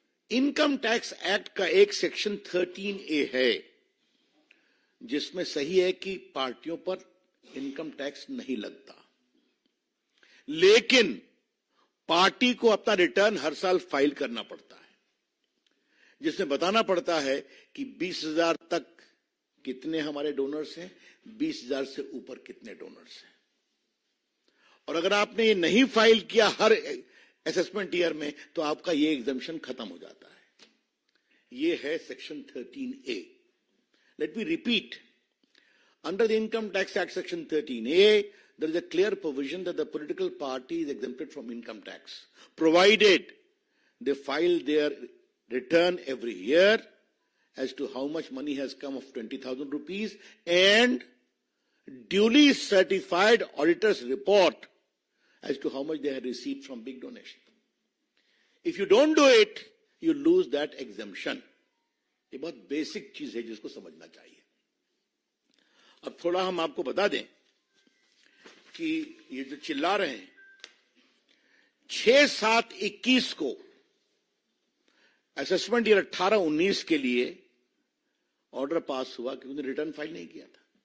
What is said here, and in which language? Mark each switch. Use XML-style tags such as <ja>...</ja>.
<hi>Income tax act का एक section 13A है जिसमें सही है कि पार्टियों पर इनकम टैक्स नहीं लगता, लेकिन पार्टी को अपना रिटर्न हर साल फाइल करना पड़ता है, जिसमें बताना पड़ता है कि 20,000 तक कितने हमारे डोनर्स हैं, 20,000 से ऊपर कितने डोनर्स हैं। और अगर आपने ये नहीं फाइल किया हर असेसमेंट ईयर में, तो आपका ये एग्जम्पशन खत्म हो जाता है। ये है section 13A।</hi> <en>Let me repeat, under the income tax act section 13A, there is a clear provision that the political party is exempted from income tax, provided they file their return every year as to how much money has come of 20,000 rupees and duly certified auditor's report as to how much they have received from big donation. If you don't do it, you lose that exemption.</en> <hi>ये बहुत basic चीज है जिसको समझना चाहिए। अब थोड़ा हम आपको बता दें कि ये जो चिल्ला रहे हैं, 6/7/21 को असेसमेंट ईयर 18-19 के लिए ऑर्डर पास हुआ कि उन्होंने रिटर्न फाइल नहीं किया था।</hi>